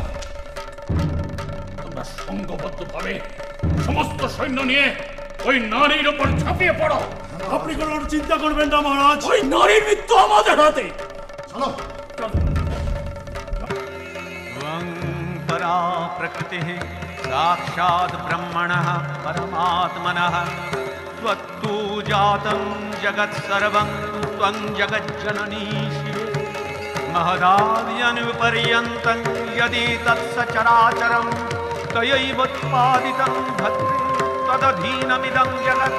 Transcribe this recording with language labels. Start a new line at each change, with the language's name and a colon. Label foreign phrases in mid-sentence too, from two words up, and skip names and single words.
Bangla: তোমরা সংঘবদ্ধভাবে সমস্ত সৈন্য নিয়ে ওই নারীর উপর ঝাঁপিয়ে পড়ো। আপনি কোনো চিন্তা করবেন না মহারাজ, ওই নারীর মৃত্যু আমাদের হাতে। চলো।
Sanskrit: परा प्रकृतिः साक्षात् ब्रह्मणः परमात्मनः त्वत्तु जातं जगत् सर्वं त्वं जगज्जननी शिवे महदाद्यनुपर्यन्तं यदि तत्सचराचरं त्वयैवोत्पादितं भद्रे तदधीनमिदं जगत्